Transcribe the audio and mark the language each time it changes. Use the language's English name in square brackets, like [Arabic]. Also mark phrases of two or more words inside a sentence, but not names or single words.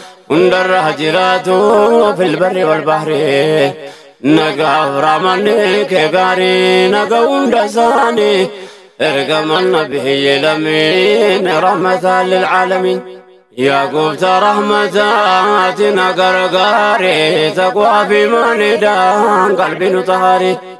[Oromo] Hunda irraa jiraatu [Arabic] في البر والبحر. [Oromo] Nagaaf raamanni kee gaarii, naga hunda isaanii. Ergamaan nabiyyi lameen [Arabic] رحمة للعالمين. [Oromo] Yaa gooftaa rahmataati na gargaare, taqwaa fi maanidhaan qalbii nu tahaare.